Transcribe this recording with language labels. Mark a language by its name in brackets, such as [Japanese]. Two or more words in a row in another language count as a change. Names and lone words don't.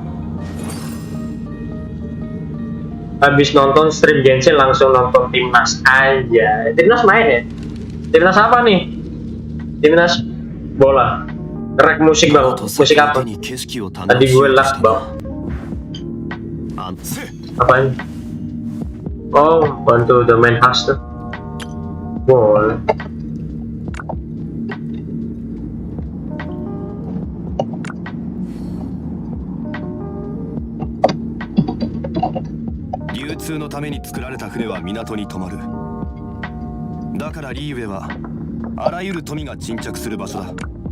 [Indonesian] Habis nonton stream Genshin langsung nonton timnas aja. Timnas main ya? Timnas apa nih? Timnas bola. Rek musik bang. Musik apa? Tadi gue lag bang. Apaan? Oh, bantu [English] the main house [Indonesian] tuh. Boleh. [Japanese] 流通のために作られた船は港に止まる。だからリーウェはあらゆる富が沈着する場所だ。